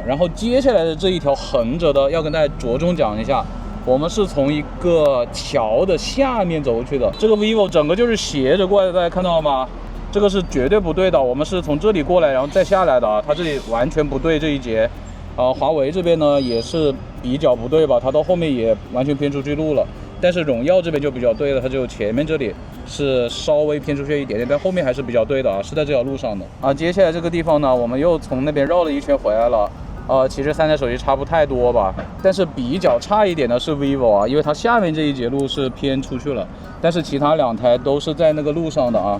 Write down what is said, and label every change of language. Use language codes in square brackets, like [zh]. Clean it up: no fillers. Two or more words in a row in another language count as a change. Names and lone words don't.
[zh] 然後接下來的這一條橫着的，要跟大家着重講一下，我們是從一個橋的下面走過去的。這個 vivo 整個就是斜着過來的，大家看到了嗎？這個是絕對不對的，我們是從這裡過來，然後再下來的啊，它這裡完全不對這一節。華為這邊呢也是比較不對吧，它到後面也完全偏出去路了。但是榮耀這邊就比較對了，它就前面這裡是稍微偏出去一點點，但後面還是比較對的啊，是在這條路上的啊。接下來這個地方呢，我們又從那邊繞了一圈回來了。其實3台手機差不太多吧，但是比較差一點的是 vivo 啊，因為它下面這一節路是偏出去了，但是其他2台都是在那個路上的啊。